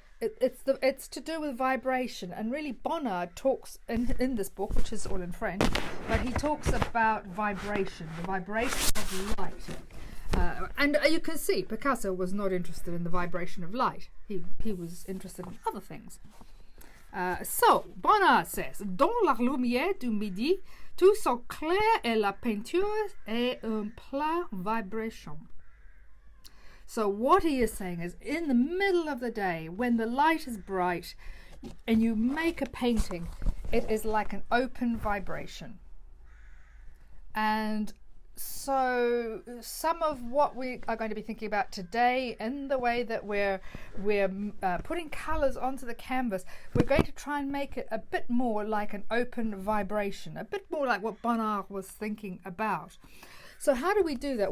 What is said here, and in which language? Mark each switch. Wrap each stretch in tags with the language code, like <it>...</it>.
<en>It's to do with vibration, and really Bonnard talks in this book, which is all in French, but he talks about vibration, the vibration of light. And you can see Picasso was not interested in the vibration of light. He was interested in other things. So Bonnard says,</en> <fr>dans la lumière du midi, tout sont clair et la peinture est un plein vibration.</fr> <en>So what he is saying is, in the middle of the day, when the light is bright and you make a painting, it is like an open vibration. And so some of what we are going to be thinking about today, in the way that we're putting colours onto the canvas, we're going to try and make it a bit more like an open vibration, a bit more like what Bonnard was thinking about. So how do we do that?</en>